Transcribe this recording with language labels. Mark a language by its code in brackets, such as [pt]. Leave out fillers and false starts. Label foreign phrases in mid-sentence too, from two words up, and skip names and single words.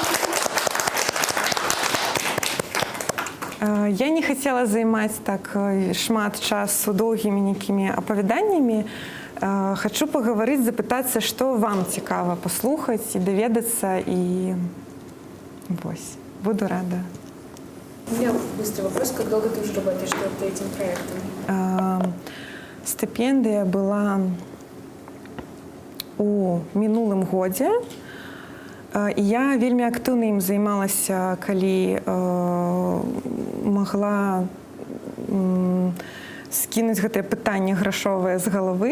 [be] Я не хацела займаць так шмат часу доўгімі нейкімі апавяданнямі. Хачу пагаварыць, запытацца, што вам цікава паслухаць і даведацца, і вось. Буду рада. [ru] У меня быстрый вопрос. Как долго ты уже работаешь над этим проектом? [be] Стыпендыя была у мінулым годзе. І я вельмі актыўна ім займалася, калі магла скінуць гэтае пытанне грашовае з галавы.